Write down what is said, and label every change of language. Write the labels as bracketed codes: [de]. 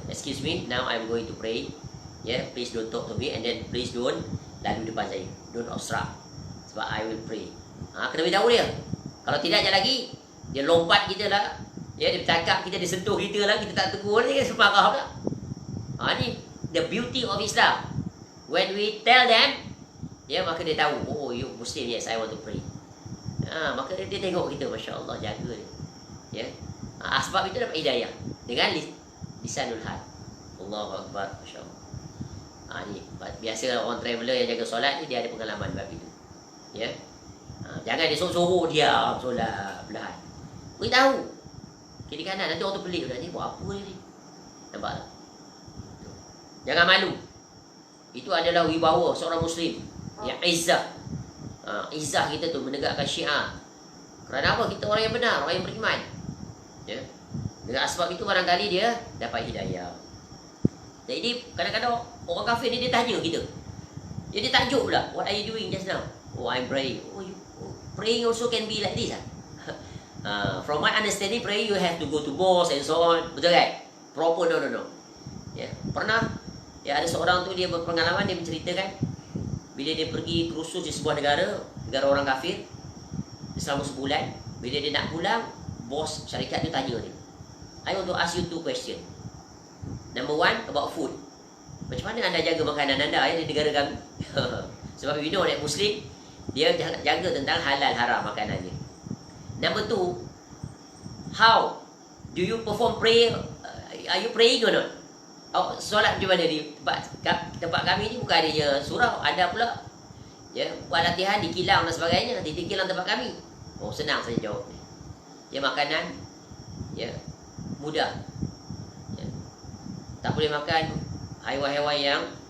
[en] Excuse me, now I'm going to pray. Yeah, please don't talk to me, and then please don't [ms] lalu depan saya. [en] Don't obstruct. [ms] Sebab [en] I will pray. [ms] Kena beritahu dia. Kalau tidak sekejap lagi, dia lompat kita lah. Ya, dia bercakap kita, dia sentuh kita lah. Kita tak tegur, dia kan semarah pula. [en] Ni the beauty of Islam. When we tell them, ya, [ms] maka dia tahu, [en] oh, you Muslim, yes, I want to pray. [ms] Maka dia tengok kita, Masya Allah, jaga dia. Ya. Sebab itu dapat hidayah. Dengan lisanul hal. Allahu Akbar, Masya Allah. Ni biasa orang traveller yang jaga solat ni, dia ada pengalaman bab itu. Ya. Jangan dia suruh diam solat belahan. Beritahu kiri kanan, nanti orang tu pelik, ni buat apa ni? Nampak tak? Jangan malu. Itu adalah wibawa seorang Muslim yang izzah. Izzah kita tu menegakkan syiar. Kerana apa? Kita orang yang benar, orang yang beriman. Ya. Dengan sebab itu barangkali dia dapat hidayah. Jadi kadang-kadang orang kafir ni dia tanya kita. Dia takjub pula. [en] What are you doing just now? Oh, I'm praying. Praying also can be like this. From my understanding, praying you have to go to mosque and so on. [ms] Betul kan? [en] Proper, no. [ms] Ya. Pernah ada seorang tu, dia berpengalaman, dia menceritakan bila dia pergi kursus di sebuah negara orang kafir selama sebulan. Bila dia nak pulang, bos syarikat tu tanya dia, [en] I want to ask you 2 questions. Number 1, about food. [ms] Macam mana anda jaga makanan anda di negara kami? Sebab [en] we know that Muslim, [ms] dia jaga tentang halal haram makanannya. [en] Number 2, how do you perform prayer? Are you praying or not? [ms] Solat macam mana di tempat kami ni? Bukan adanya surau, ada pula, ya, buat latihan di kilang dan sebagainya. Di kilang tempat kami. Senang saya jawab. Ya, makanan, ya, mudah. Ya. Tak boleh makan haiwan-haiwan yang